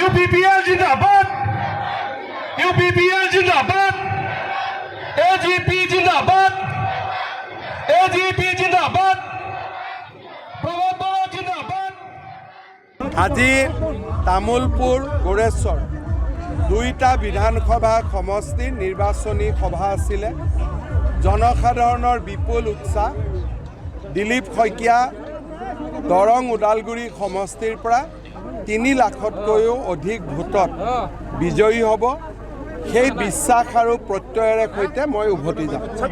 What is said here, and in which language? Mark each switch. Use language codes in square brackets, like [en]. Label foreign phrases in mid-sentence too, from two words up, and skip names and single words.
[hi] UPPL जिंदाबाद UPPL जिंदाबाद AGP जिंदाबाद AGP जिंदाबाद प्रबोधन जिंदाबाद [as] আজি তামুলপুৰ গোৰেশ্বৰ দুইটা বিধানসভা সমষ্টিৰ নিৰ্বাচনী সভা আছিলে জনসাধাৰণৰ বিপুল উৎসাহ দিলীপ শইকীয়া দৰং ওদালগুৰি সমষ্টিৰ পৰা 3 লাখতকৈও অধিক ভোটত বিজয়ী হ'ব সেই বিশ্বাস আৰু প্ৰত্যয়েৰে সৈতে মই উভতি যাম